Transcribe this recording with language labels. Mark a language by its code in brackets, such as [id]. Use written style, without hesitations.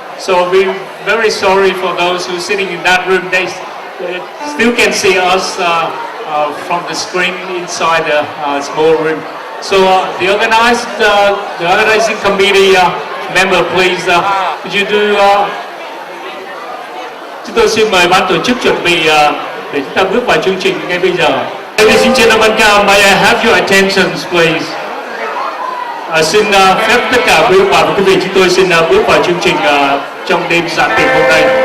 [en] So we're very sorry for those who are sitting in that room. They still can see us from the screen inside the small room. So the organizing committee member, please, could you do? [vi] Chúng tôi xin mời ban tổ chức chuẩn bị để chúng ta bước vào chương trình ngay bây giờ. [en] Ladies and gentlemen, may I have your attention, please? [vi] Xin phép tất cả quý ông bà và quý vị, chúng tôi xin bước vào chương trình trong đêm dạ tiệc hôm nay.